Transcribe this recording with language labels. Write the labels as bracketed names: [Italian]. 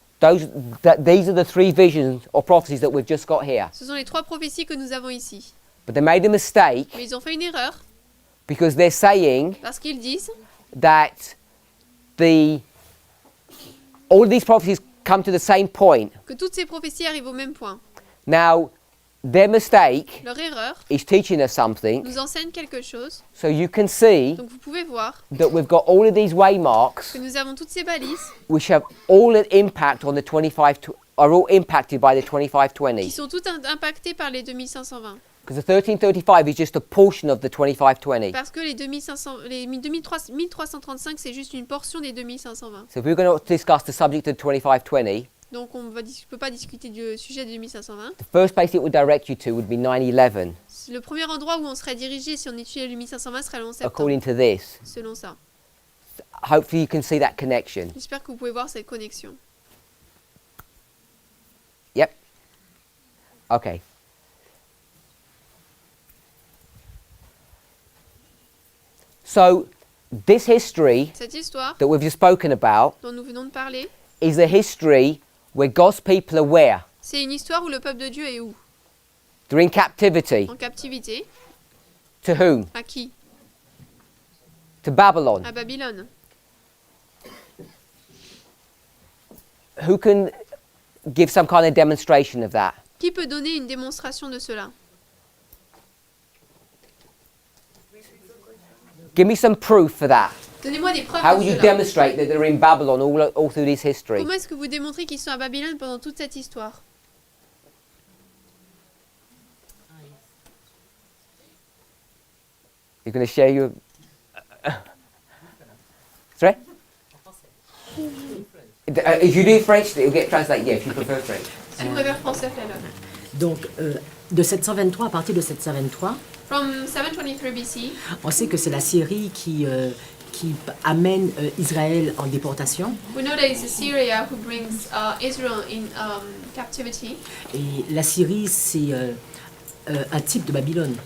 [English] These are the three visions or prophecies that we've just got here. [French] Ce sont les trois prophéties que nous avons ici. [English] But they made a mistake [French] Mais ils ont fait une erreur [English] because they're saying [French] parce qu'ils disent [English] that all of these prophecies come to the same point. [French] que toutes ces prophéties arrivent au même point. [English] Now, their mistake [French] Leur erreur [English] is teaching us something. [French] nous enseigne quelque chose. [English] So you can see [French] Donc vous pouvez voir [English] that we've got all of these waymarks [French] que nous avons toutes ces balises [English] which have all an impact on the 25, are all impacted by the [French] qui [English] 2520. [French] sont toutes impactées par les 2520. [English] Because the 1335 is just a portion of the 2520. [French] Parce que les 1335, c'est juste une portion des 2520. [English] So if we're going to discuss the subject of 2520, [French] Donc on ne peut pas discuter du sujet de 2520. [English] the first place it would direct you to would be 9/11, [French] Le premier endroit où on serait dirigé si on étudiait le 1520 serait le 11 septembre. [English] according to this. [French] Selon ça. [English] Hopefully you can see that connection. [French] J'espère que vous pouvez voir cette connexion. [English] Yep. Okay. So this history [French] Cette histoire [English] that we've just spoken about [French] dont nous venons de parler, [English] is a history where God's people are where? [French] c'est une histoire où le peuple de Dieu est où? [English] They're in captivity. [French] En captivité. [English] To whom? [French] À qui? [English] To Babylon. [French] À Babylone. [English] Who can give some kind of demonstration of that? [French] Qui peut donner une démonstration de cela? [English] Give me some proof for that. [French] Donnez-moi des preuves [English] How [French] de [English] would you [French] cela. [English] demonstrate that they're in Babylon all through this history? [French] Comment est-ce que vous démontrez qu'ils sont à Babylone pendant toute cette histoire? [English] You're going to share your... Sorry? If you do French, it'll get translated. Yeah, if you prefer French. [French] Si vous préférez français, faites-le. Donc, de 723, à partir de 723, [English] From 723 BC, [French] on sait que c'est la Syrie qui amène Israël en déportation. [English] we know that it's Assyria who brings Israel in captivity. [French] Et la Syrie, c'est un type de Babylone.